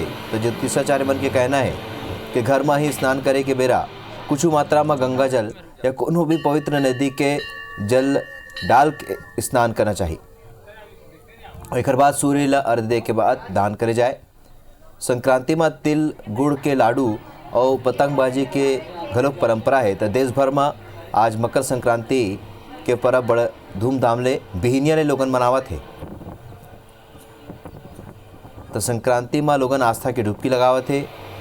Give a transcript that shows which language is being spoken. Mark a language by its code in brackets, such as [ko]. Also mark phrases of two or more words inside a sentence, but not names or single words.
[hne] तो ज्योतिषाचार्य मन के कहना है कि घर में ही स्नान करे के बेरा कुछ मात्रा में गंगा जल या कोनो भी पवित्र नदी के जल डाल के स्नान करना चाहिए। और एक बाद सूर्य ला अर्घ दे के बाद दान करे जाए। संक्रांति में तिल गुड़ के लाडू और पतंगबाजी के घलोक परंपरा है। तो देश भर में आज मकर संक्रांति के पर्व बड़ा धूमधाम ले बिहनिया ले लोगन मनावत है। तो संक्रांति में लोगन आस्था की डुबकी लगावत है।